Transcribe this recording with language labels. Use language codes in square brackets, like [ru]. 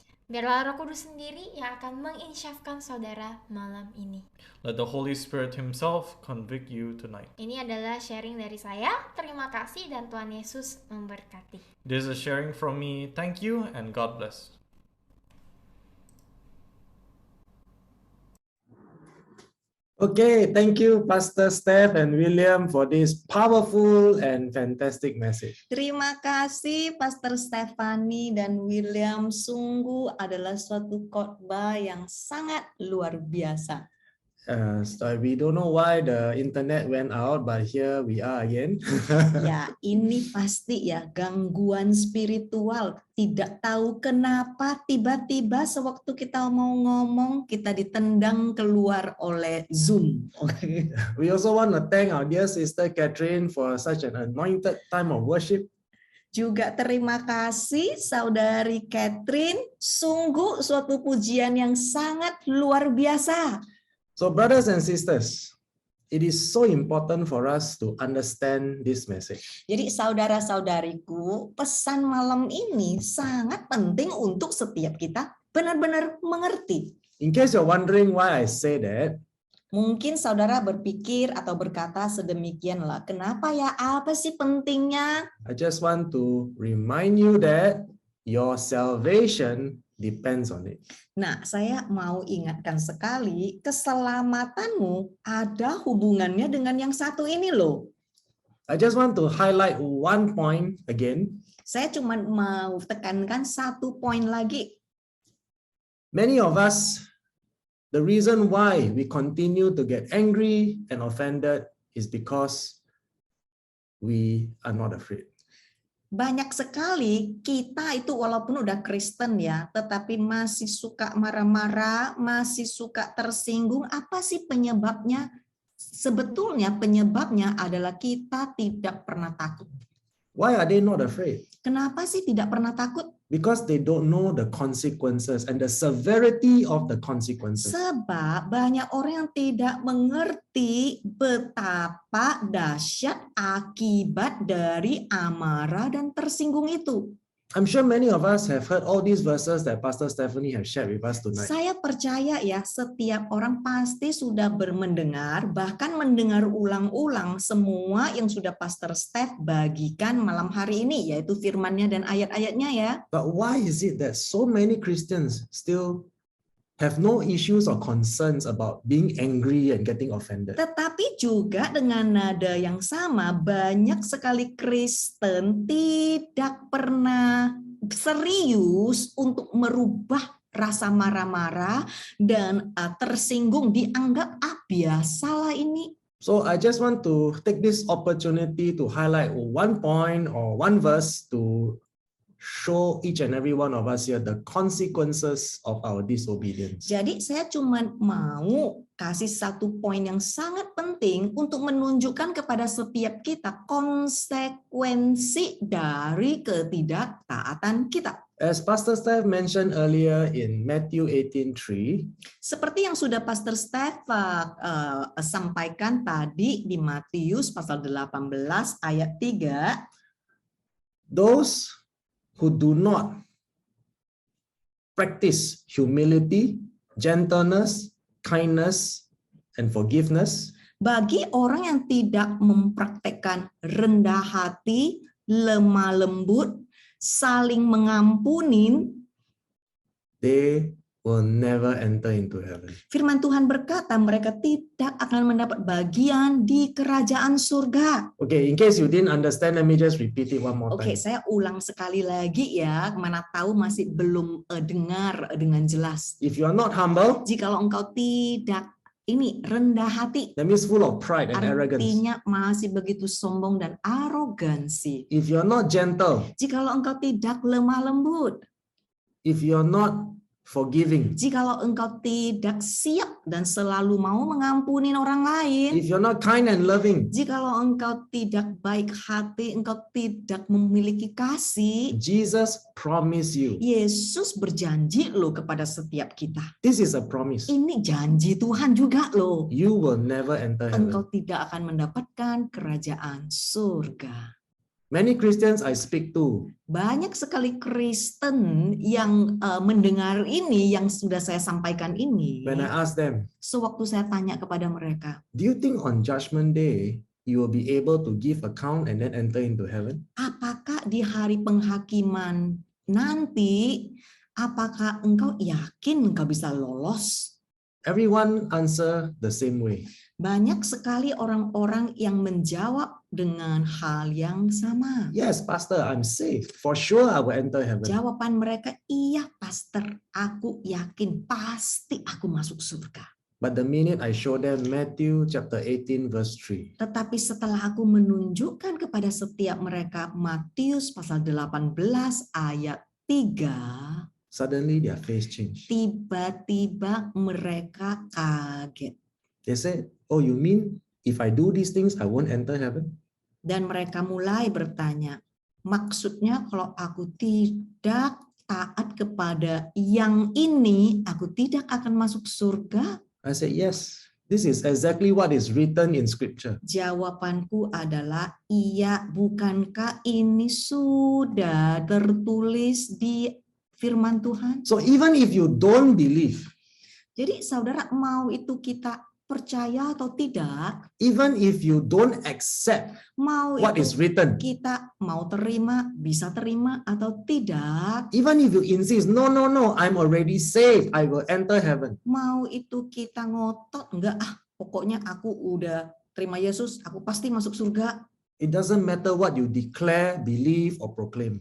[id] Biarlah Roh Kudus sendiri yang akan menginsyafkan saudara malam ini. [en] Let the Holy Spirit Himself convict you tonight. [id] Ini adalah sharing dari saya. Terima kasih dan Tuhan Yesus memberkati. [en] This is sharing from me. Thank you and God bless. Okay, thank you Pastor Steph and William for this powerful and fantastic message. [id] Terima kasih Pastor Stephanie dan William, sungguh adalah suatu khotbah yang sangat luar biasa. [en] So we don't know why the internet went out, but here we are again. [id] Ya, ini pasti ya gangguan spiritual. Tidak tahu kenapa tiba-tiba sewaktu kita mau ngomong kita ditendang keluar oleh Zoom. [en] We also want to thank our dear sister Catherine for such an anointed time of worship. [id] Juga terima kasih Saudari Catherine, sungguh suatu pujian yang sangat luar biasa. [en] So brothers and sisters, it is so important for us to understand this message. [id] Jadi saudara-saudariku, pesan malam ini sangat penting untuk setiap kita benar-benar mengerti. [en] In case you're wondering why I say that, [id] mungkin saudara berpikir atau berkata sedemikianlah, kenapa ya, apa sih pentingnya? [en] I just want to remind you that your salvation depends on it. [id] Nah, saya mau ingatkan sekali, keselamatanmu ada hubungannya dengan yang satu ini loh. [en] I just want to highlight one point again. [id] Saya cuma mau tekankan satu poin lagi. [en] Many of us, the reason why we continue to get angry and offended is because we are not afraid. [id] Banyak sekali kita itu walaupun udah Kristen ya, tetapi masih suka marah-marah, masih suka tersinggung. Apa sih penyebabnya? Sebetulnya penyebabnya adalah kita tidak pernah takut. [en] Why are they not afraid? [id] Kenapa sih tidak pernah takut? [en] Because they don't know the consequences and the severity of the consequences. [id] Sebab banyak orang yang tidak mengerti betapa dahsyat akibat dari amarah dan tersinggung itu. [en] I'm sure many of us have heard all these verses that Pastor Stephanie has shared with us tonight. [id] Saya percaya ya, setiap orang pasti sudah mendengar, bahkan mendengar ulang-ulang semua yang sudah Pastor Steph bagikan malam hari ini, yaitu firman-Nya dan ayat-ayatnya ya. [en] But why is it that so many Christians still have no issues or concerns about being angry and getting offended. [id] Tetapi juga dengan nada yang sama, banyak sekali Kristen tidak pernah serius untuk merubah rasa marah-marah dan tersinggung, dianggap biasalah ini. [en] So I just want to take this opportunity to highlight one point or one verse to show each and every one of us here the consequences of our disobedience. [id] Jadi saya cuma mau kasih satu poin yang sangat penting untuk menunjukkan kepada setiap kita konsekuensi dari ketidaktaatan kita. [en] As Pastor Steph mentioned earlier in Matthew 18:3, [id] Seperti yang sudah Pastor Steph sampaikan tadi di Matius pasal 18 ayat 3, [en] those who do not practice humility, gentleness, kindness, and forgiveness, [id] bagi orang yang tidak mempraktekkan rendah hati, lemah lembut, saling mengampuni, [en] they will never enter into heaven. [id] firman Tuhan berkata mereka tidak akan mendapat bagian di kerajaan surga. [en] Okay, in case you didn't understand, let me just repeat it one more [id] Oke, [en] time. [id] saya ulang sekali lagi ya, mana tahu masih belum dengar dengan jelas. [en] If you are not humble, [id] Jikalau engkau tidak rendah hati, [en] that means full of pride and arrogance. [id] artinya masih begitu sombong dan arogansi. [en] If you are not gentle, [id] Jikalau engkau tidak lemah lembut, [en] if you are not forgiving, [id] jikalau engkau tidak siap dan selalu mau mengampuni orang lain, [en] if you're not kind and loving, [id] jikalau engkau tidak baik hati, engkau tidak memiliki kasih, [en] Jesus promised you. [id] Yesus berjanji loh kepada setiap kita. [en] This is a promise. [id] Ini janji Tuhan juga loh. [en] You will never enter [id] Engkau [en] heaven. [id] tidak akan mendapatkan kerajaan surga. [en] Many Christians I speak to, [id] Banyak sekali Kristen yang mendengar ini, yang sudah saya sampaikan ini. [en] when I ask them, [id] Sewaktu saya tanya kepada mereka, [en] do you think on Judgment Day you will be able to give account and then enter into heaven? [id] apakah di hari penghakiman nanti, apakah engkau yakin engkau bisa lolos? [en] Everyone answer the same way. [id] Banyak sekali orang-orang yang menjawab dengan hal yang sama. [en] Yes, Pastor, I'm saved. For sure I will enter heaven. [id] Jawaban mereka, iya pastor, aku yakin pasti aku masuk surga. [en] But the minute I show them Matthew chapter 18 verse 3, [id] Tetapi setelah aku menunjukkan kepada setiap mereka Matius pasal 18 ayat 3, [en] suddenly their face changed. [id] tiba-tiba mereka kaget. [en] They said, oh, you mean if I do these things, I won't enter heaven? [id] Dan mereka mulai bertanya, maksudnya kalau aku tidak taat kepada yang ini, aku tidak akan masuk surga? [en] I said, yes, this is exactly what is written in scripture. [id] Jawabanku adalah, iya, bukankah ini sudah tertulis di firman Tuhan? [en] So even if you don't believe, [id] Jadi saudara, mau itu kita percaya atau tidak, [en] even if you don't accept [id] mau [en] what [id] itu [en] is written, [id] kita mau terima, bisa terima atau tidak, [en] even if you insist, no, I'm already saved, I will enter heaven. [id] mau itu kita ngotot, enggak pokoknya aku udah terima Yesus, aku pasti masuk surga. [en] It doesn't matter what you declare, believe, or proclaim.